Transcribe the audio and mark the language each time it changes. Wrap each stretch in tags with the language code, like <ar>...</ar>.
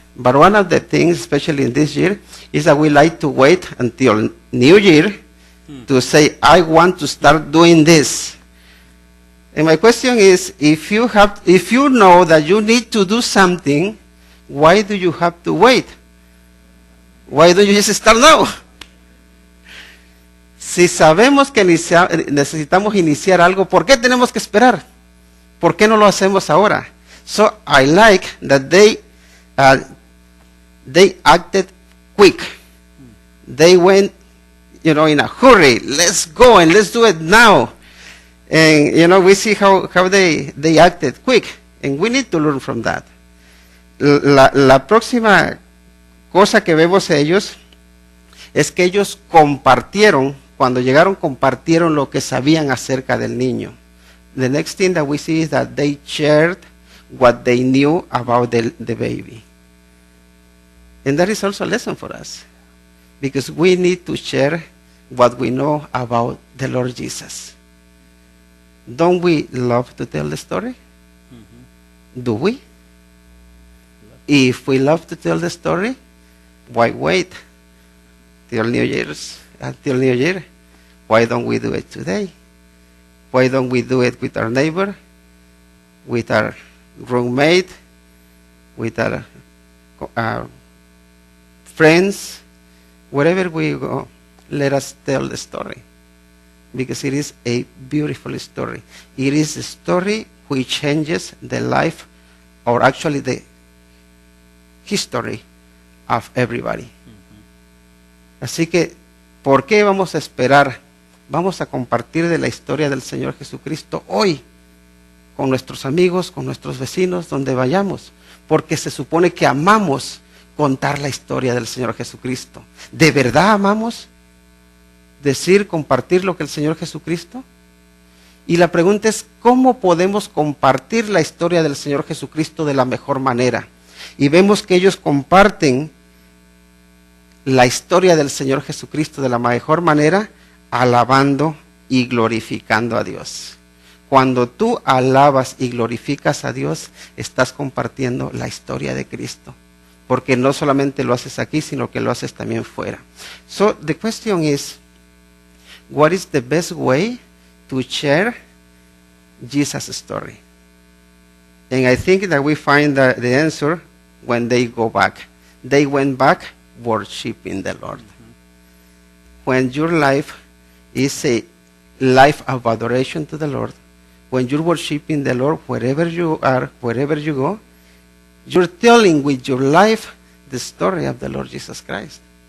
<en>But one of the things, especially in this year, is that we like to wait until New Year to say, I want to start doing this. And my question is, if you know that you need to do something, why do you have to wait? Why don't you just start now?</en> <es>Si sabemos que necesitamos iniciar algo, ¿por qué tenemos que esperar? ¿Por qué no lo hacemos ahora?</es> <en>So I like that they acted quick. They went, in a hurry. Let's go and let's do it now. And, we see how they acted quick. And we need to learn from that.</en> <es>La próxima cosa que vemos ellos es que ellos compartieron, cuando llegaron compartieron lo que sabían acerca del niño.</es> <en>The next thing that we see is that they shared what they knew about the baby. And that is also a lesson for us, because we need to share what we know about the Lord Jesus. Don't we love to tell the story? Mm-hmm. Do we? If we love to tell the story, why wait till New Year's, until New Year? Why don't we do it today? Why don't we do it with our neighbor, with our roommate, with our friends, wherever we go? Let us tell the story, because it is a beautiful story. It is a story which changes the life, or actually the history of everybody. Mm-hmm.</en> <es>Así que, ¿por qué vamos a esperar? Vamos a compartir de la historia del Señor Jesucristo hoy, con nuestros amigos, con nuestros vecinos, donde vayamos, porque se supone que amamos contar la historia del Señor Jesucristo. ¿De verdad amamos compartir lo que el Señor Jesucristo? Y la pregunta es, ¿cómo podemos compartir la historia del Señor Jesucristo de la mejor manera? Y vemos que ellos comparten la historia del Señor Jesucristo de la mejor manera, alabando y glorificando a Dios. Cuando tú alabas y glorificas a Dios, estás compartiendo la historia de Cristo, porque no solamente lo haces aquí, sino que lo haces también fuera.</es> <en>So the question is, what is the best way to share Jesus' story? And I think that we find the answer when they go back. They went back worshiping the Lord. Mm-hmm. When your life is a life of adoration to the Lord, when you're worshiping the Lord wherever you are, wherever you go, you're telling with your life the story of the Lord Jesus Christ.</en>